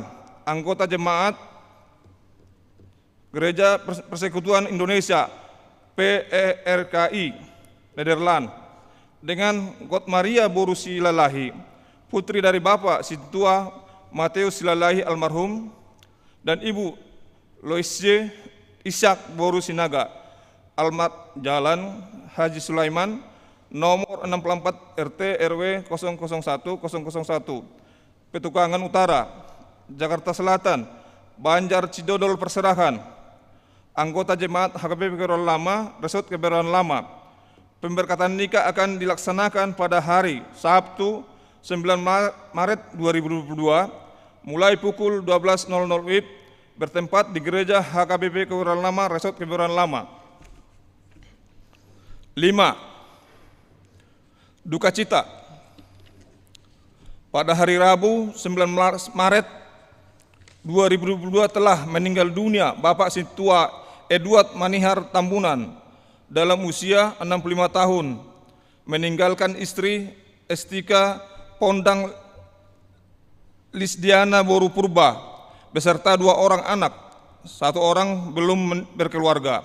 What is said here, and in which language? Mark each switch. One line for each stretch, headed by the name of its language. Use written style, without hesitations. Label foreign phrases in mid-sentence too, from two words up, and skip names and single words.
Indonesian: Anggota jemaat Gereja Persekutuan Indonesia PERKI Nederland, dengan God Maria Boru Silalahi, putri dari Bapak Situa Mateus Silalahi almarhum, dan Ibu Loisje Ishak Boru Sinaga. Alamat Jalan Haji Sulaiman, nomor 64 RT RW 001 001, Petukangan Utara, Jakarta Selatan, Banjar Cidodol Perserahan. Anggota jemaat HKBP Keburan Lama, Resort Keburan Lama. Pemberkatan nikah akan dilaksanakan pada hari Sabtu 9 Maret 2022 mulai pukul 12.00 WIB bertempat di Gereja HKBP Keburan Lama, Resort Keburan Lama. 5. Duka cita. Pada hari Rabu 19 Maret 2022 telah meninggal dunia Bapak Situa Edward Manihar Tambunan dalam usia 65 tahun, meninggalkan istri Estika Pondang Lisdiana Boru Purba beserta 2 orang anak, 1 orang belum berkeluarga.